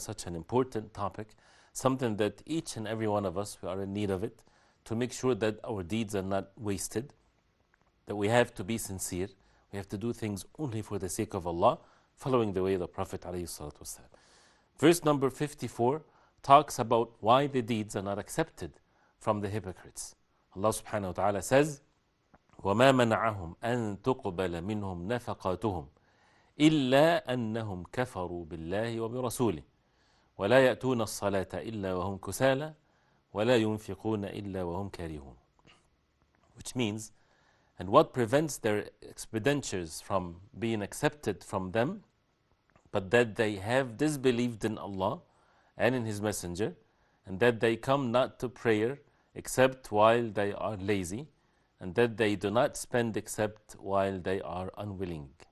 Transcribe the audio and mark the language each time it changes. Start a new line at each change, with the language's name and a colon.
English: Such an important topic, something that each and every one of us, we are in need of it, to make sure that our deeds are not wasted, that we have to be sincere, we have to do things only for the sake of Allah, following the way of the Prophet alayhi salatu wasalam. Verse number 54 talks about why the deeds are not accepted from the hypocrites. Allah subhanahu wa ta'ala says,
Arabic: وَمَا مَنَعَهُمْ أَن تُقْبَلَ مِنْهُمْ نَفَقَاتُهُمْ إِلَّا أَنَّهُمْ كَفَرُوا بِاللَّهِ وَبِرَسُولِهِ وَلَا يَأْتُونَ الصَّلَاةَ إِلَّا وَهُمْ كُسَالَى وَلَا يُنْفِقُونَ إِلَّا وَهُمْ كَارِهُونَ.
English: Which means, and what prevents their expenditures from being accepted from them, but that they have disbelieved in Allah and in His Messenger, and that they come not to prayer except while they are lazy, and that they do not spend except while they are unwilling.